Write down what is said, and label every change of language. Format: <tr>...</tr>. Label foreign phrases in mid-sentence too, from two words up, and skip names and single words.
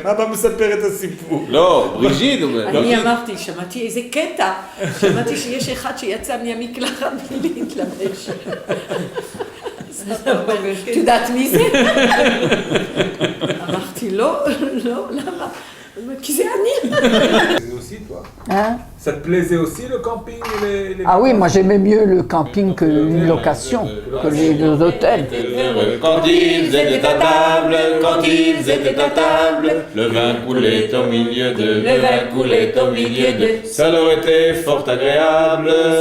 <he>אבא מספר את הסיפור. לא, בריז'יט אומר. אני אמרתי, שמעתי איזה קטע, שמעתי שיש אחד שיצא מהמקלחת בלי להתלבש. את יודעת מי זה? אמרתי, לא, למה?</he> <fr>Qui c'est Annie? aussi, toi. Hein? Ça te plaisait aussi le camping les Ah oui, moi j'aimais mieux le camping que une location, que les hôtels. Quand ils étaient à table, le vin coulait au milieu d'eux, ça leur était fort agréable.</fr>